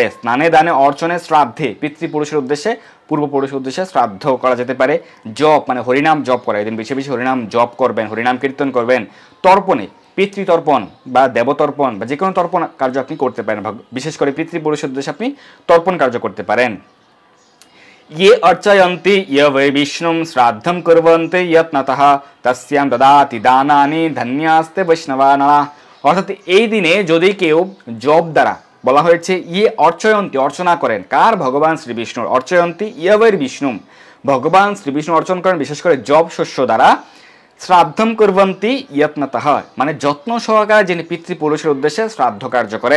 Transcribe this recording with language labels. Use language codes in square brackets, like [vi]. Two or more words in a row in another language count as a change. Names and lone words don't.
[bn] স্নানে দানে অর্চনে, শ্রাদ্ধে পিতৃপুরুষের উদ্দেশ্যে, পূর্বপুরুষের উদ্দেশ্যে শ্রাদ্ধ করা যেতে পারে। জপ মানে হরিনাম জপ করা, এদিন বেশি বেশি হরিনাম জপ করবেন, হরিনাম কীর্তন করবেন। তর্পণে পিতৃতর্পণ বা দেবতর্পণ বা যে কোনো তর্পণ কার্য আপনি করতে পারেন, বিশেষ করে পিতৃপুরুষের উদ্দেশ্যে আপনি তর্পণ কার্য করতে পারেন। [sa] ये अर्चयन्ति य वै विष्णुं श्राद्धं कुर्वन्ति यत्नतः तस्यां ददाति दानानि धन्यास्ते বৈষ্ণবানাঃ। [bn] অর্থাৎ এই দিনে যদি কেউ জপ দ্বারা, বলা হয়েছে [sa] ইয়ে অর্চয়ন্তি [bn] অর্চনা করেন, কার? ভগবান শ্রী বিষ্ণুর। [sa] অর্চয়ন্তি ইয় বৈ বিষ্ণুম, [bn] ভগবান শ্রী বিষ্ণু অর্চন করেন বিশেষ করে জপ শস্য দ্বারা। [sa] শ্রাদ্ধম কুর্বন্তি যত্নতঃ [bn] মানে যত্ন সহকারে যিনি পিতৃপুরুষের উদ্দেশ্যে শ্রাদ্ধ কার্য করেন।